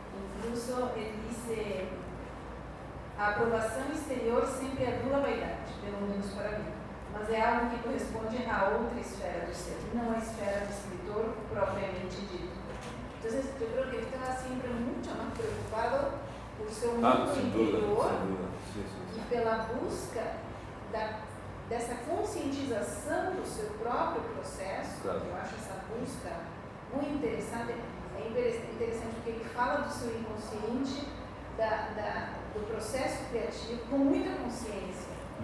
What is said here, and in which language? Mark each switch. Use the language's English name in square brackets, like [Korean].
[Spanish] Incluso él dice, [Portuguese] a aprovação exterior sempre anula a vaidade, pelo menos para mim, mas é algo que corresponde a outra esfera do ser, não a esfera do escritor propriamente dito. [Spanish] Entonces yo creo que él estaba siempre mucho más preocupado por [Portuguese] seu mundo [Spanish] sin duda, [Portuguese] interior [Spanish] sin duda. Sí, sí, sí. [Portuguese] e pela busca dessa conscientização do seu próprio processo. [Spanish] Claro. [Portuguese] Eu acho essa busca muito interessante. É interessante porque ele fala do seu inconsciente, do processo criativo com muita consciência.